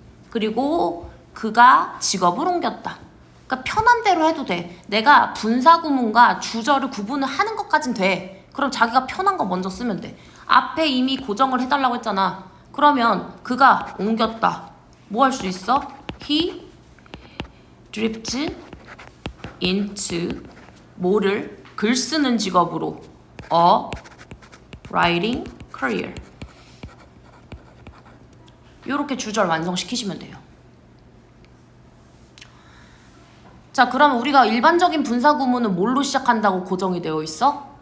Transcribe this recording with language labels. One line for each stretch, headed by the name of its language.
Korean: 그리고 그가 직업을 옮겼다. 그러니까 편한 대로 해도 돼. 내가 분사구문과 주절을 구분을 하는 것까진 돼. 그럼 자기가 편한 거 먼저 쓰면 돼. 앞에 이미 고정을 해달라고 했잖아. 그러면 그가 옮겼다. 뭐 할 수 있어?
English: He drifted into
Korean: 뭐를? 글 쓰는 직업으로
English: a writing career.
Korean: 요렇게 주절 완성시키시면 돼요. 자, 그럼 우리가 일반적인 분사구문은 뭘로 시작한다고 고정이 되어 있어?